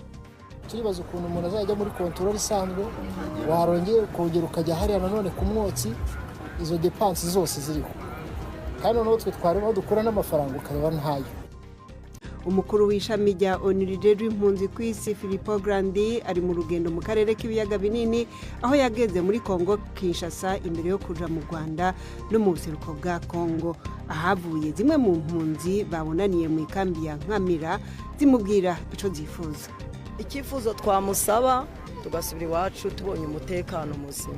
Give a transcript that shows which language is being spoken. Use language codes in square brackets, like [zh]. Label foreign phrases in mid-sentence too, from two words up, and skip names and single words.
[rw] Turibaza ukuntu umuntu azajya muri control isanzwe warongeye kongera ukajya hariya nanone ku mwotsi, izo dépenses zose ziriho. Kandi noneho twe twarimo dukura n'amafaranga ukareba ntayo. [rn] Umukuru w'ishami rya Onirije impunzi ku isi Filippo Grandi ari mu rugendo mu karere k'ibiyaga binini aho yageze muri Kongo Kinshasa imbere yo kuja mu Rwanda no mu buseruko bwa Kongo. Ahavuye zimwe mu mpunzi babonaniye mu ikambi ya Nkamira zimubwira ico zifuza. Ikifuzo twamusaba tugasubira iwacu tubonye umutekano muzima.